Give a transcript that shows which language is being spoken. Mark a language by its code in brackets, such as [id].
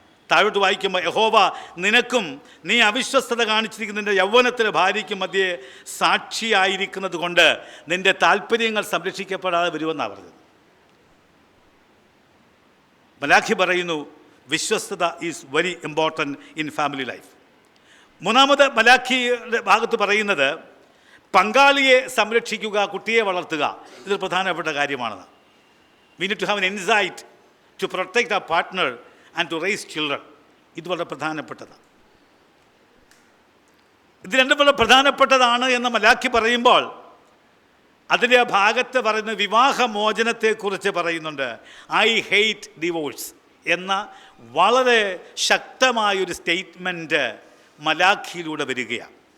[ml] താഴോട്ട് വായിക്കുമ്പോൾ യഹോവ നിനക്കും നീ അവിശ്വസ്തത കാണിച്ചിരിക്കുന്നതിൻ്റെ യൗവനത്തിൻ്റെ ഭാര്യയ്ക്കും മധ്യേ സാക്ഷിയായിരിക്കുന്നത് കൊണ്ട് നിൻ്റെ താല്പര്യങ്ങൾ സംരക്ഷിക്കപ്പെടാതെ വരുമെന്നാണ് പറഞ്ഞത്. മലാഖി പറയുന്നു [en] വിശ്വസ്തത is very important in family life. [ml] മൂന്നാമത് മലാഖിയുടെ ഭാഗത്ത് പറയുന്നത് പങ്കാളിയെ സംരക്ഷിക്കുക, കുട്ടിയെ വളർത്തുക. ഇതൊരു പ്രധാനപ്പെട്ട കാര്യമാണെന്ന്. [en] We need to have an insight to protect our partner and to raise children. [ml] ഇത് വളരെ പ്രധാനപ്പെട്ടതാണ്. ഇത് രണ്ടും വളരെ പ്രധാനപ്പെട്ടതാണ് എന്ന് മലാഖി പറയുമ്പോൾ അതിൻ്റെ ആ ഭാഗത്ത് പറയുന്ന വിവാഹമോചനത്തെക്കുറിച്ച് പറയുന്നുണ്ട്. [en] I hate divorce [ml] എന്ന വളരെ ശക്തമായൊരു സ്റ്റേറ്റ്മെൻറ്റ് മലാഖിയിലൂടെ വരികയാണ്.